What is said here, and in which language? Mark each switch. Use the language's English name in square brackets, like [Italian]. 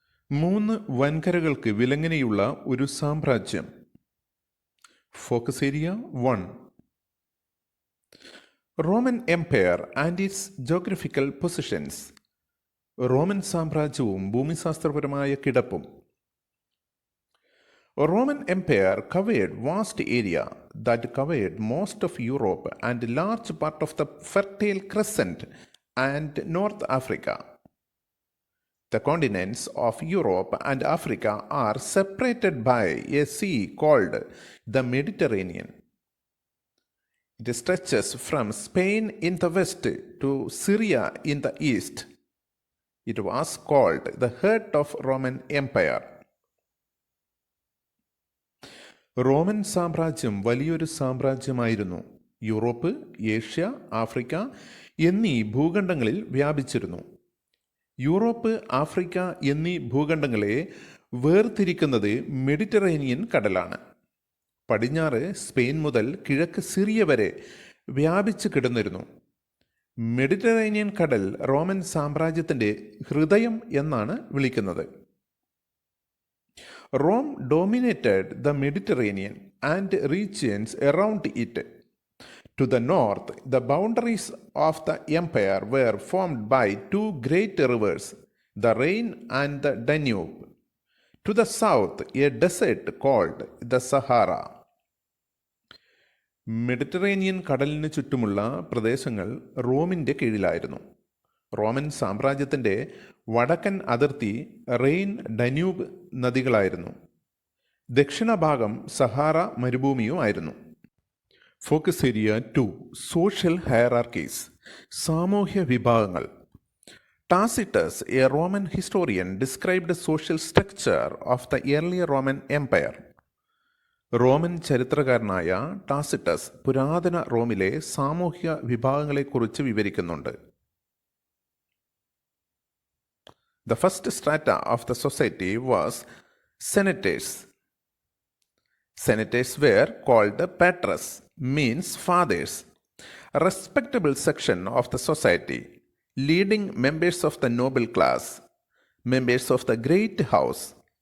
[Malayalam] 3 വൻകരകൾക്ക് വിലങ്ങനെയുള്ള ഒരു സാമ്രാജ്യം. [English] Focus area 1. Roman empire and its geographical positions. [Malayalam] Roman സാമ്രാജ്യവും ഭൂമിശാസ്ത്രപരമായ കിടപ്പും. [English] Roman Empire covered vast area that covered most of Europe and large part of the Fertile Crescent and North Africa. The continents of Europe and Africa are separated by a sea called the Mediterranean. It stretches from Spain in the west to Syria in the east. It was called the heart of Roman Empire. [Malayalam] Roman സാമ്രാജ്യം വലിയൊരു സാമ്രാജ്യമായിരുന്നു. Europe, Asia, Africa എന്നീ ഭൂഖണ്ഡങ്ങളിൽ വ്യാപിച്ചിരുന്നു. Europe, Africa എന്നീ ഭൂഖണ്ഡങ്ങളെ വേർതിരിക്കുന്നത് Mediterranean കടലാണ്. പടിഞ്ഞാറ് Spain മുതൽ കിഴക്ക് Syria വരെ വ്യാപിച്ചു കിടന്നിരുന്നു. മെഡിറ്ററേനിയൻ കടൽ റോമൻ സാമ്രാജ്യത്തിൻ്റെ ഹൃദയം എന്നാണ് വിളിക്കുന്നത്. [English] Rome dominated the Mediterranean and regions around it. To the north, the boundaries of the empire were formed by two great rivers, the Rhine and the Danube. To the south, a desert called the Sahara. [Malayalam] Mediterranean കടലിന് ചുറ്റുമുള്ള പ്രദേശങ്ങൾ റോമിൻ്റെ കീഴിലായിരുന്നു. Roman സാമ്രാജ്യത്തിൻ്റെ വടക്കൻ അതിർത്തി rain, ഡന്യൂബ് നദികളായിരുന്നു. ദക്ഷിണഭാഗം Sahara മരുഭൂമിയുമായിരുന്നു. [English] Focus area 2. Social hierarchies. [Malayalam] സാമൂഹ്യ വിഭാഗങ്ങൾ. [English] Tacitus, a Roman historian, described social structure of the early Roman empire. [Malayalam] Roman ചരിത്രകാരനായ ടാസിറ്റസ് പുരാതന റോമിലെ സാമൂഹ്യ വിഭാഗങ്ങളെക്കുറിച്ച് വിവരിക്കുന്നുണ്ട്. [English] The first strata of the society was senators. Senators were called patres, means fathers, a respectable section of the society, leading members of the noble class, members of the great house.